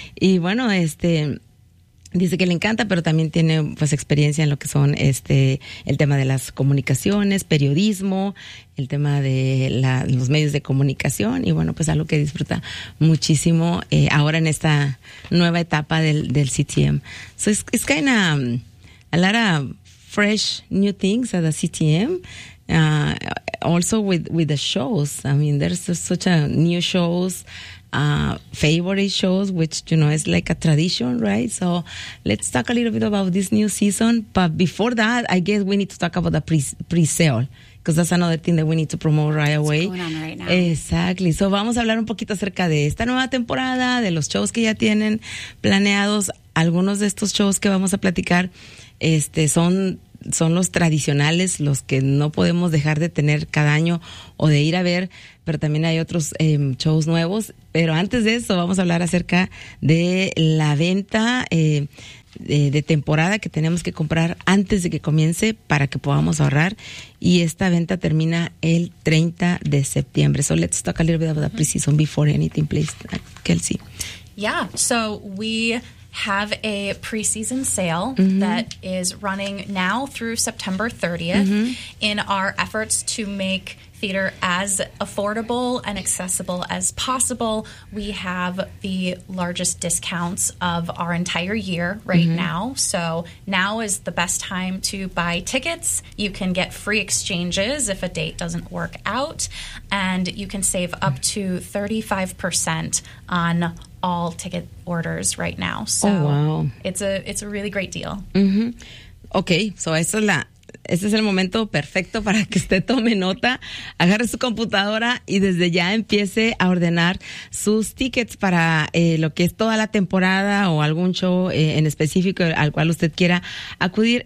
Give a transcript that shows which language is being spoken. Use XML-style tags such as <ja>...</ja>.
<es>Y bueno, dice que le encanta, pero también tiene pues experiencia en lo que son el tema de las comunicaciones, periodismo, el tema de los medios de comunicación, y bueno, pues algo que disfruta muchísimo ahora en esta nueva etapa del CTM.</es> <en>So it's kind of a lot of fresh new things at the CTM. Also with the shows. I mean, there's such a new shows. Favorite shows, which, you know, is like a tradition, right? So let's talk a little bit about this new season. But before that, I guess we need to talk about the pre-sale, because that's another thing that we need to promote right away. What's going on right now. Exactly.</en> <es>So vamos a hablar un poquito acerca de esta nueva temporada, de los shows que ya tienen planeados. Algunos de estos shows que vamos a platicar son los tradicionales, los que no podemos dejar de tener cada año o de ir a ver, pero también hay otros shows nuevos. Pero antes de eso, vamos a hablar acerca de la venta de temporada que tenemos que comprar antes de que comience para que podamos ahorrar. Y esta venta termina el 30 de septiembre.</es> <en>So let's talk a little bit about the pre-season before anything, please, Kelsey. Yeah, so we have a pre-season sale that is running now through September 30th in our efforts to make theater as affordable and accessible as possible. We have the largest discounts of our entire year right now. So now is the best time to buy tickets. You can get free exchanges if a date doesn't work out. And you can save up to 35% on all ticket orders right now. So it's a really great deal. Mm-hmm. Okay, so I saw that.</en> <es>Este es el momento perfecto para que usted tome nota, agarre su computadora y desde ya empiece a ordenar sus tickets para lo que es toda la temporada o algún show en específico al cual usted quiera acudir.</es>